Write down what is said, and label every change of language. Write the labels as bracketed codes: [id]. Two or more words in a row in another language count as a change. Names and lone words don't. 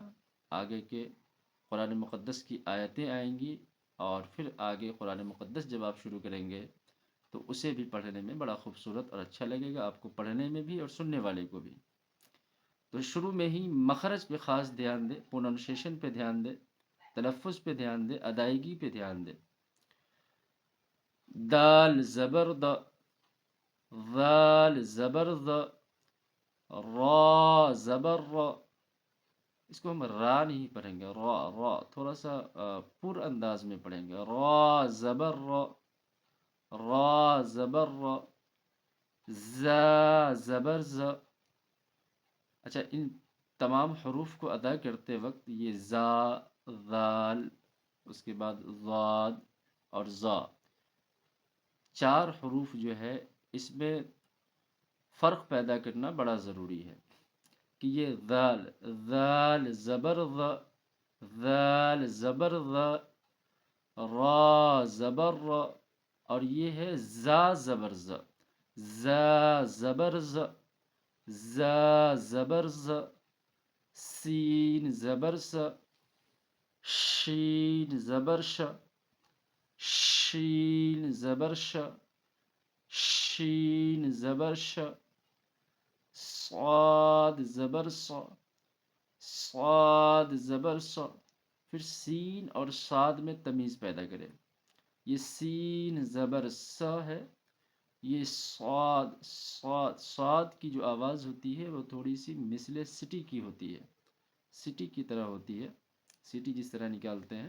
[ur] آگے کے قرآن مقدس کی آیتیں آئیں گی، اور پھر آگے قرآن مقدس جب آپ شروع کریں گے تو اسے بھی پڑھنے میں بڑا خوبصورت اور اچھا لگے گا، آپ کو پڑھنے میں بھی اور سننے والے کو بھی۔ تو شروع میں ہی مخرج پہ خاص دھیان دیں، پروننسیشن پہ دھیان دیں، تلفظ پہ دھیان دیں، ادائیگی پہ دھیان دیں۔ دال زبر د، ذال زبر ذ، را زبر ر۔ اس کو ہم را نہیں پڑھیں گے، را تھوڑا سا پر انداز میں پڑھیں گے۔ را زبر ر، را زبر ر، زا زبر ز۔ اچھا، ان تمام حروف کو ادا کرتے وقت یہ زا، ذال، اس کے بعد ضاد اور ظا، 4 حروف جو ہے اس میں فرق پیدا کرنا بڑا ضروری ہے کہ یہ ذال، ذال زبر ذ، ذال زبر ذ، را زبر را، اور یہ ہے زا زبر ز، زا زبر ز، زا زبر ز، سین زبر س، شین زبر ش، شین زبر ش، شین زبر ش، صاد زبر ص، صاد زبر ص. پھر سین اور صاد میں تمیز پیدا کرے. یہ سین زبر س ہے، یہ صاد صاد صاد کی جو آواز ہوتی ہے وہ تھوڑی سی مثل سٹی کی ہوتی ہے، سٹی کی طرح ہوتی ہے، سٹی جس طرح نکالتے ہیں.